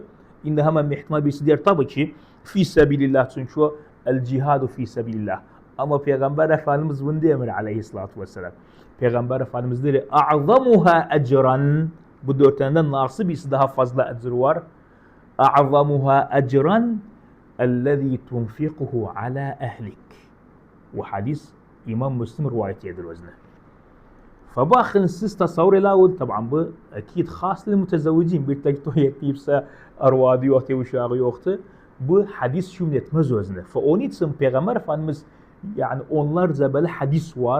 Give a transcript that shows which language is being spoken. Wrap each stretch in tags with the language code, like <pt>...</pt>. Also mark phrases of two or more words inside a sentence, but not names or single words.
<az>İndi hemen ihtimal birisi der tabii ki</az> <ar>في سبيل الله</ar> <az>çünkü o</az> <ar>الجهاد في سبيل الله.</ar> <az>Ama Peygamber Efendimiz bunu demir</az> <ar>عليه الصلاة والسلام.</ar> <az>Peygamber Efendimiz der</az> <ar>أعظمها أجرا.</ar> <az>Bu dört taneden naqsı birisi daha fazla ecir var.</az> <ar>أعظمها أجرا اَلَّذ۪ي تُنْفِقُهُ عَلَى اَهْلِكِ.</ar> <az>Bu hadis İmam Müslim rivayet edir özüne. Fabakın siz tasavvur edin, tabi bu akid</az> <ar>خاص للمتزوجين,</ar> <az>bir tek toy etmeyipse arvadı yoktu, uşağı yoktu. Bu hadis şumul etmez özüne. Onun için Peygamber Efendimiz yani onlarca böyle hadis var.</az>